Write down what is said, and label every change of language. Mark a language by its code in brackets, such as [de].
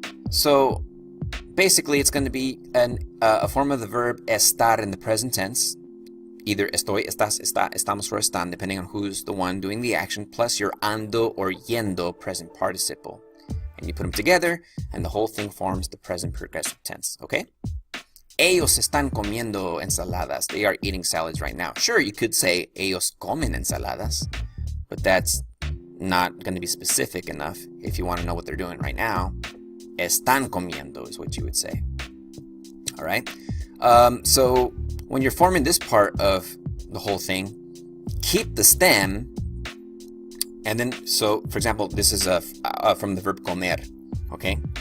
[en] So basically, it's going to be a form of the verb estar in the present tense. Either estoy, estás, está, estamos, or están, depending on who's the one doing the action, plus your ando or yendo present participle. And you put them together, and the whole thing forms the present progressive tense, okay? [es] Ellos están comiendo ensaladas. [en] They are eating salads right now. Sure, you could say [es] ellos comen ensaladas, [en] but that's not going to be specific enough if you want to know what they're doing right now. [es] Están comiendo [en] is what you would say. All right? So when you're forming this part of the whole thing, keep the stem, and then, so for example, this is from the verb comer, okay?